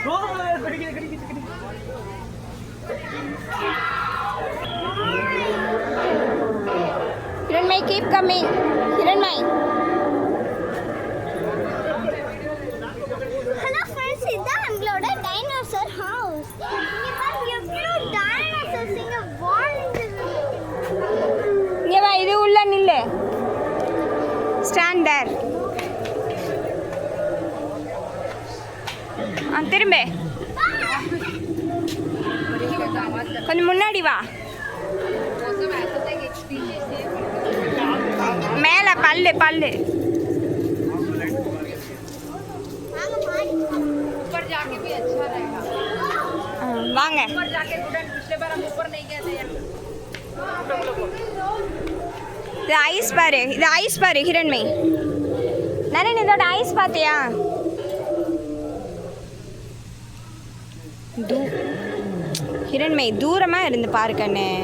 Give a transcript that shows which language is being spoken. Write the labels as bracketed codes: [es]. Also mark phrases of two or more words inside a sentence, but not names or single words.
[ta] கடிக்குது. [en] Hiranmai, keep coming. Hiranmai. hello friends, [ta] இதுதான் எங்களோட டைனோசர் ஹவுஸ். இங்க பாருங்க எவ்வளோ டைனோசர்ஸ் இங்க வாழ்ந்துருக்கு. இங்கே வா, இது உள்ள நில்லு. [en] stand there. [ta] திரும்ப கொஞ்சம் முன்னாடி வா. மேலே பல்லு பல்லு. வாங்க மாடி. [hi] ऊपर जाके भी अच्छा रहेगा। [ta] வாங்க. [hi] ऊपर जाके स्टूडेंट पिछले बार हम ऊपर नहीं गए थे। [ta] இது ஐஸ் பாரு, இது ஐஸ் பாரு ஹிரண்மை. நரேன் இதோட ஐஸ் பார்த்தியா? ஹிரண்மை தூரமா இருந்து பாரு கண்ணு.